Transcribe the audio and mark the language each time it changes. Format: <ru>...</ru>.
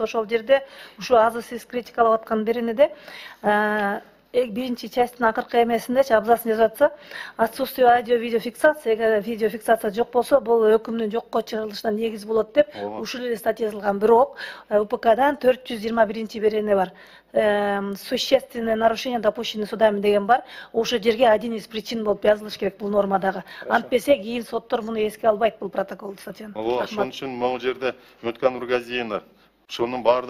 <ky>Ошол жерде ушу азыр сиз критикалап аткан бириниде биринчи часттын акыркы эмесиндечи абзацын жазып атса,</ky> <ru>отсутствие аудио-видеофиксации,</ru> <ky>эгер видеофиксация жок болсо, бул өкүмдүн жокко чыгарылышына негиз болот деп ушул эле статья жазылган. Бирок УПКдан 421 берене бар.</ky> <ru>Существенное нарушение допущено судами</ru> <ky>деген бар. Ошол жерге</ky> <ru>один из причин</ru> <ky>болуп жазылыш керек бул нормадагы. Антпесе кийин соттор муну эске албайт бул протокол статьяны. Ошон үчүн могу жерде Үмүткан Нургазиевна ушунун баардык</ky>